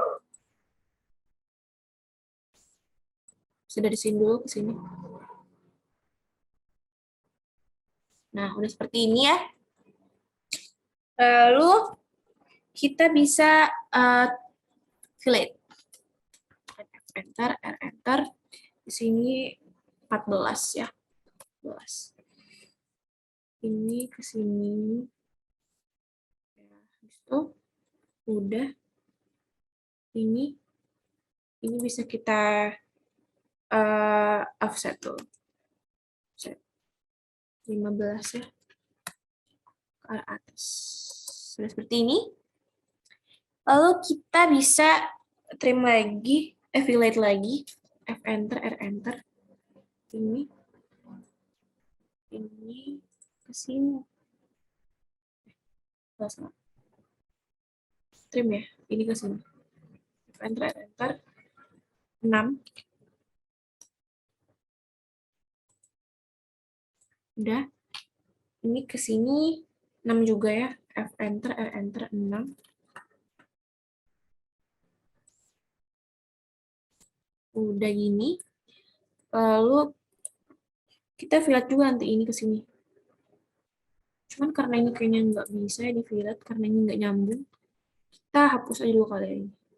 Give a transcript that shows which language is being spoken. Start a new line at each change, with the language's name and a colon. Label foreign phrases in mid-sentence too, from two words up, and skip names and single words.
Indonesian: Bisa dari sini dulu ke sini. Nah, udah seperti ini ya. Lalu kita bisa fillet.
English: Enter, R enter.
Indonesian: Di sini 14 ya. 14. Ini ke sini. Ya, itu udah. Ini bisa kita offset tuh. Offset 15 ya. Ke atas. Sudah seperti ini. Lalu kita bisa trim lagi, fillet lagi.
English: F enter, R enter.
Indonesian: Ini ke sini. Trim ya, ini ke sini.
English: F enter, R enter. 6.
Indonesian: Udah. Ini ke sini 6 juga ya.
English: F enter, R enter 6.
Indonesian: Udah gini. Lalu kita fillet juga nanti ini ke sini. Cuman karena ini kayaknya nggak bisa ya di fillet karena ini nggak nyambung. Kita hapus aja dulu kali ini.